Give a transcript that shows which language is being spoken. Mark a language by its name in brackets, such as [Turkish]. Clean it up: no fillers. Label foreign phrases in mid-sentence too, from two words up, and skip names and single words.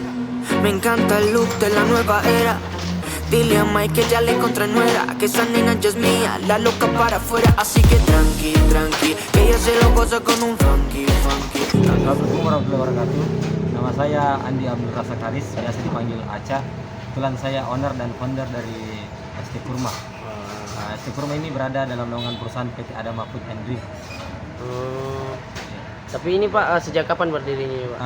[Spanish] Me encanta el look de la nueva era. Dile a Mike que ya le encontré nuera, que esa nena ya es mía, la loca para afuera. Así que tranqui, tranqui, que ella se lo goza con un funky. [Arabic] السلام عليكم ورحمة الله وبركاته. [Indonesian] Nama saya Andi Abdul Razak Haris, biasa dipanggil Aca. Kebetulan saya owner dan founder dari ST Kurma. ST Kurma ini berada dalam naungan perusahaan PT Adama Food and Drink. Tapi ini Pak, sejak kapan berdirinya Pak?